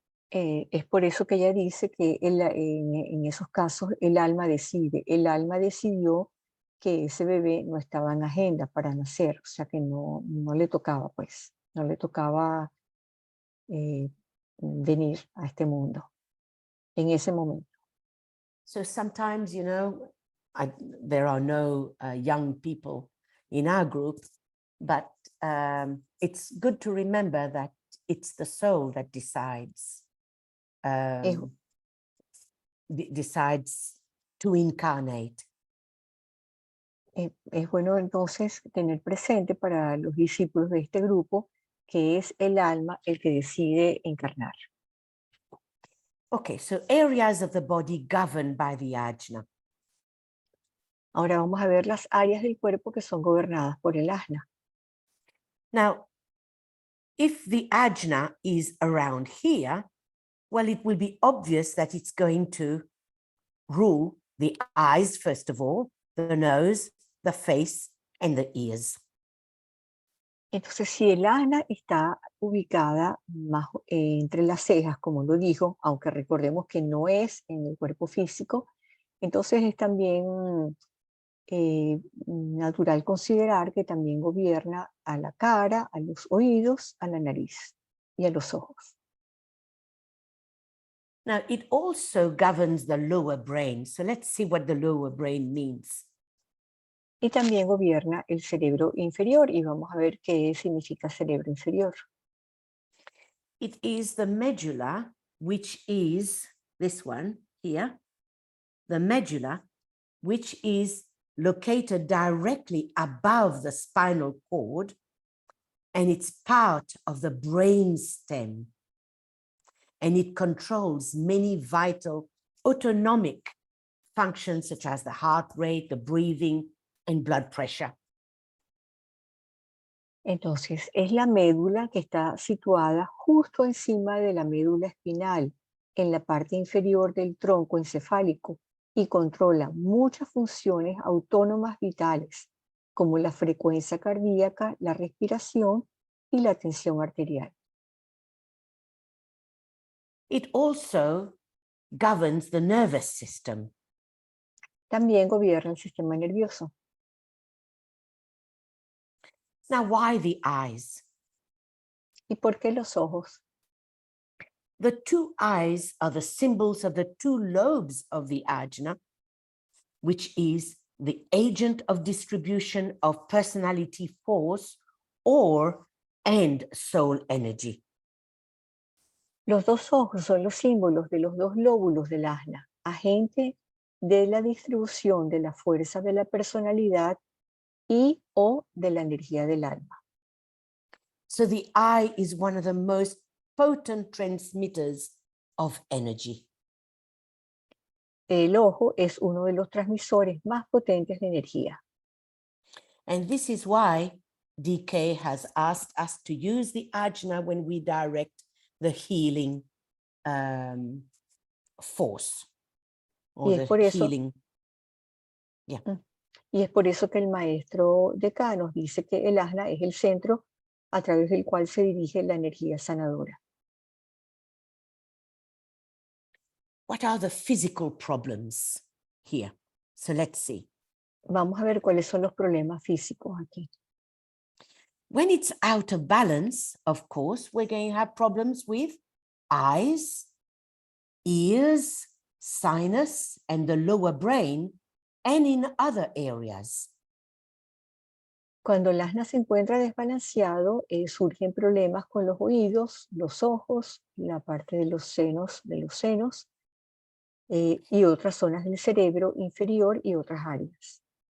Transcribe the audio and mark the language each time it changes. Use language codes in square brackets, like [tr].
[es] Es por eso que ella dice que en esos casos el alma decide. El alma decidió que ese bebé no estaba en agenda para nacer, o sea que no le tocaba, pues, no le tocaba venir a este mundo en ese momento. [en] So sometimes, there are no young people in our group, but it's good to remember that it's the soul that decides. Decides to incarnate. [es] Es bueno entonces tener presente para los discípulos de este grupo que es el alma el que decide encarnar. [en] Okay, so areas of the body governed by the ajna. [es] Ahora vamos a ver las áreas del cuerpo que son gobernadas por el ajna. [en] Now, if the ajna is around here, well, it will be obvious that it's going to rule the eyes, first of all, the nose, the face, and the ears. [es] Entonces, si el ajna está ubicada más entre las cejas, como lo dijo, aunque recordemos que no es en el cuerpo físico, entonces es también natural considerar que también gobierna a la cara, a los oídos, a la nariz y a los ojos. [en] Now, it also governs the lower brain. So let's see what the lower brain means. [es] Y también gobierna el cerebro inferior, y vamos a ver qué significa cerebro inferior. [en] It is the medulla, which is this one here, the medulla, which is located directly above the spinal cord, and it's part of the brain stem. And it controls many vital autonomic functions such as the heart rate, the breathing, and blood pressure. [es] Entonces, es la médula que está situada justo encima de la médula espinal, en la parte inferior del tronco encefálico, y controla muchas funciones autónomas vitales, como la frecuencia cardíaca, la respiración y la tensión arterial. [en] It also governs the nervous system. [es] También gobierna el sistema nervioso. [en] Now, why the eyes? [es] ¿Y por qué los ojos? [en] The two eyes are the symbols of the two lobes of the ajna, which is the agent of distribution of personality force and soul energy. [es] Los dos ojos son los símbolos de los dos lóbulos del ajna, agente de la distribución de la fuerza de la personalidad y o de la energía del alma. [en] So the eye is one of the most potent transmitters of energy. [es] El ojo es uno de los transmisores más potentes de energía. [en] And this is why DK has asked us to use the ajna when we direct the healing force or [es] Y es por [en] the [es] eso, [en] healing. [es] y es por eso que el maestro Decá nos dice que el ajna es el centro a través del cual se dirige la energía sanadora. [en] What are the physical problems here? So let's see. [es] Vamos a ver cuáles son los problemas físicos aquí. [en] When it's out of balance, of course, we're going to have problems with eyes, ears, sinus, and the lower brain, and in other areas. [es] Cuando el asna se encuentra desbalanceado, surgen problemas con los oídos, los ojos, la parte de los senos, y otras zonas del cerebro inferior y otras áreas.